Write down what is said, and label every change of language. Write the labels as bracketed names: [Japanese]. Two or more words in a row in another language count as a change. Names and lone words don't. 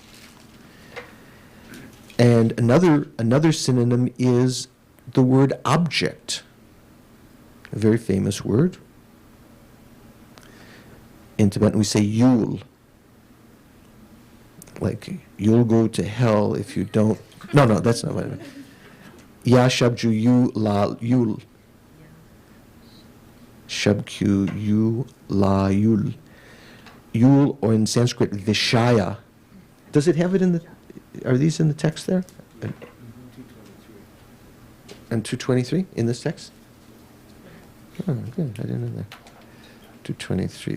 [English] And another synonym is the word object, a very famous word. In Tibetan we say yul, like you'll go to hell if you don't. No, that's not what I mean. [Tibetan] Ya shabju yu la yul. Shabkyu yu la yul. [English] Yul, or in Sanskrit vishaya. Does it have it in the? Are these in the text there? And 223 in this text? Oh, good. I didn't know that. 223.